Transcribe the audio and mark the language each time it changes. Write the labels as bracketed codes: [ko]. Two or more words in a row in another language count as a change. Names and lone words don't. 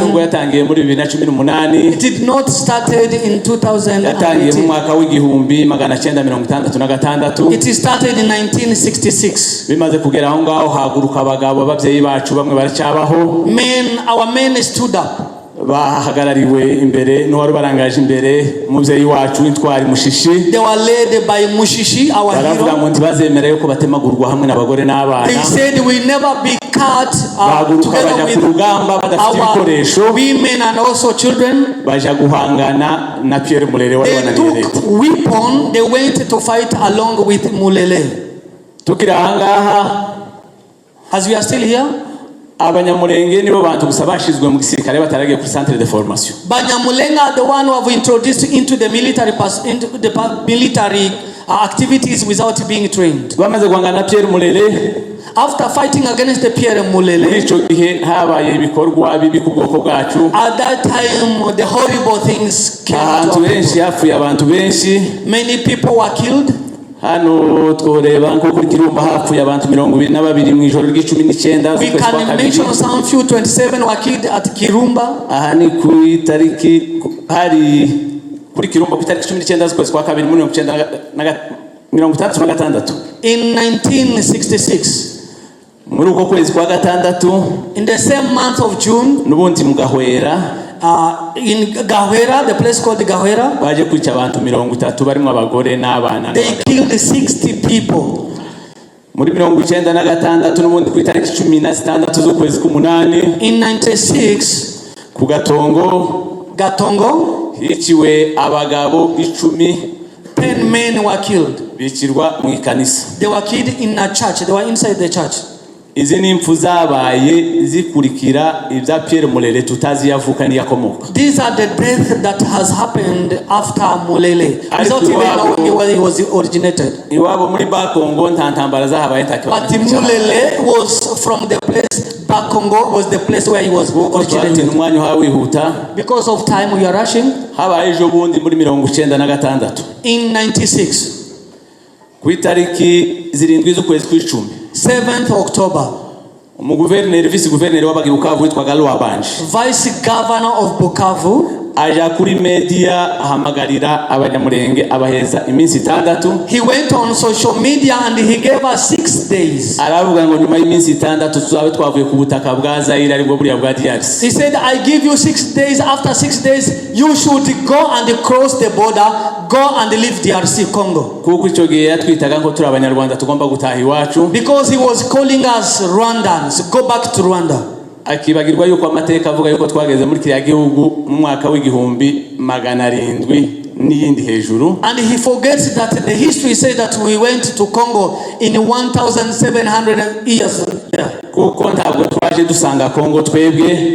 [en] It did not started in 2018. It started in 1966. Our men stood up. [rw] bahagarariwe imbere n'uwari barangaje imbere umuvyeyi wacu Intwari Mushishi. [en] They were led by Mushishi, our hero. [rw] Baravuga ngo ntibazemera yuko batemagurwa hamwe n'abagore n'abana. [en] They said we never be cut together with women and also children. [rw] Baja guhangana na Pierre Mulele wari wananirete. [en] They took weapon, they went to fight along with Mulele. [rw] Tukira ahangaha, [en] as we are still here, [rw] Abanyamulenge nibo bantu gusa bashizwe mu gisirikare bataragiye ku [fr] centre de formation. [en] Banyamulenga are the one who have introduced into the military activities without being trained. [rw] Bamaze guhangana Pierre Mulele. [en] After fighting against the Pierre Mulele, at that time the horrible things came to happen. Many people were killed. [rw] Hano tworeba nko kuri Kirumba hapfuye abantu 22 mu ijoro ry'icumi [en] we can mention some few 27 were killed at Kirumba. [rw] Aha ni ku itariki hari kuri Kirumba ku itariki 19 z'ukwezi kwa kabiri muri 1936 [en] in 1966. [rw] Muri uko kwezi kwa gatandatu, [en] in the same month of June, [rw] nubundi mu Gahwera, [en] in Gahwera, the place called Gahwera, [rw] baje kwica abantu 30 barimo abagore n'abana. [en] They killed 60 people. [rw] Muri 1996 nubundi ku itariki 16 z'ukwezi k'umunani, [en] in 96 [rw] ku Gatongo hiciwe abagabo 10 [en] men were killed. [rw] Bicirwa mu ikanisa. [en] They were killed in a church. They were inside the church. [rw] Izi ni impfu zabaye zikurikira ibya Pierre Mulele tutazi yavuka ni yakomoka. [en] These are the death that has happened after Mulele. Without even knowing where he was originated. [rw] Iwabo muri Bakongo nta ntambara zahabaye ntakibazo. [en] But Mulele was from the place. Bakongo was the place where he was originated. Because of time we are rushing. [rw] Habaye ejo bundi muri 1996. [en] In 96. [rw] Ku itariki 7 z'ukwezi kw'icumi. [en] 7th October. Vice governor [rw] wa Bukavu witwaga Lwabanje. [en] Vice governor of Bukavu [rw] aja kuri media ahamagarira abanyamurenge abaheza iminsi 6. [en] He went on social media and he gave us 6 days. [rw] Aravuga ngo nyuma y'iminsi 6 tuzabe twavuye ku butaka bwa Zaire aribwo buriya bwa DRC. [en] He said I give you 6 days. After 6 days you should go and cross the border, go and leave DRC Congo. [rw] Kuko ico gihe yatwitaga ngo turi abanyarwanda tugomba gutaha iwacu. [en] Because he was calling us Rwandans, go back to Rwanda. [rw] Akibagirwa yuko amateka avuga yuko twageze muri kiriya gihugu mu mwaka w'700 n'iyindi hejuru. [en] And he forgets that the history says that we went to Congo in 1700 years. [rw] Kuko ntabwo ntitwaje dusanga Kongo twebwe.